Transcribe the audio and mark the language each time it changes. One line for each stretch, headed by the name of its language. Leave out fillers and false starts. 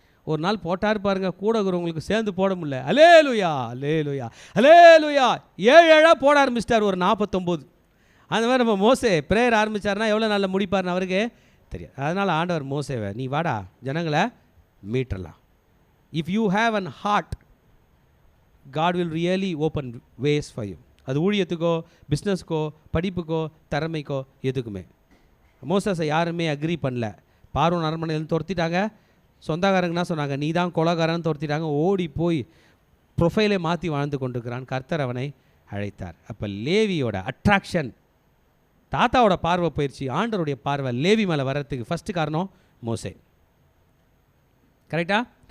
Tamil: ஒரு நாள் போட்டார் பாருங்கள், கூட இருக்கிறவங்களுக்கு சேர்ந்து போட முடியல. அல்லேலூயா அல்லேலூயா அல்லேலூயா 7 போட ஆரம்பிச்சிட்டார். ஒரு 49. அந்த மாதிரி நம்ம மோசே ப்ரேயர் ஆரம்பித்தார்னா எவ்வளோ நாளில் முடிப்பார்னு அவருக்கு தெரியாது. அதனால் ஆண்டவர் மோசேவை, நீ வாடா ஜனங்களை மீட்டரலாம்.
English: If you have an heart, God will really open ways for you.
Tamil: அது ஊழியத்துக்கோ, பிஸ்னஸ்க்கோ, படிப்புக்கோ, திறமைக்கோ, எதுக்குமே. மோசஸை யாருமே அக்ரி பண்ணல. பார்வோன் அரண்மனையிலேருந்து துரத்திட்டாங்க. சொந்தக்காரங்கன்னா சொன்னாங்க, நீ தான் கொலகாரன்னு துரத்திட்டாங்க. ஓடி போய் ப்ரொஃபைலை மாற்றி வாழ்ந்து கொண்டிருக்கிறான். கர்த்தர் அவனை அழைத்தார். அப்போ லேவியோட அட்ராக்ஷன், தாத்தாவோட பார்வை போயிடுச்சு, ஆண்டருடைய பார்வை லேவி மேலே வர்றதுக்கு ஃபஸ்ட்டு காரணம் மோசே. கரெக்டாக?